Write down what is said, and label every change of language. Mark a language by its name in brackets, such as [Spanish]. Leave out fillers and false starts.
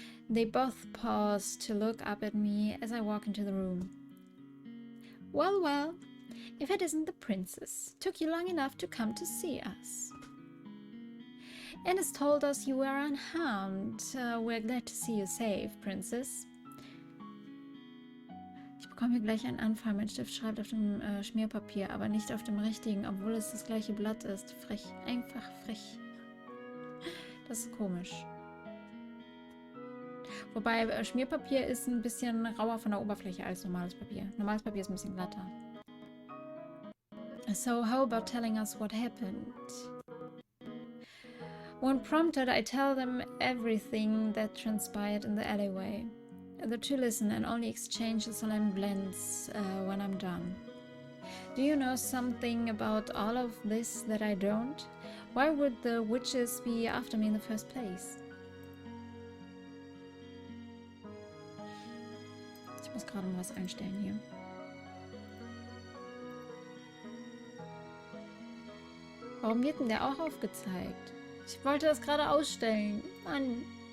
[English] They both pause to look up at me as I walk into the room. Well, well, if it isn't the princess. Took you long enough to come to see us. Ennis told us you were unharmed. We're glad to see you safe, Princess. [German] Ich bekomme hier gleich einen Anfall. Mein Stift schreibt auf dem Schmierpapier, aber nicht auf dem richtigen, obwohl es das gleiche Blatt ist. Frech, einfach frech. Das ist komisch. Wobei Schmierpapier ist ein bisschen rauer von der Oberfläche als normales Papier. Normales Papier ist ein bisschen glatter. [English] So how about telling us what happened? When prompted, I tell them everything that transpired in the alleyway. The two listen and only exchange a solemn glance when I'm done. Do you know something about all of this that I don't? Why would the witches be after me in the first place? [German] Ich muss gerade mal was einstellen hier. Warum wird denn der auch aufgezeigt? Ich wollte das gerade ausstellen. Mann.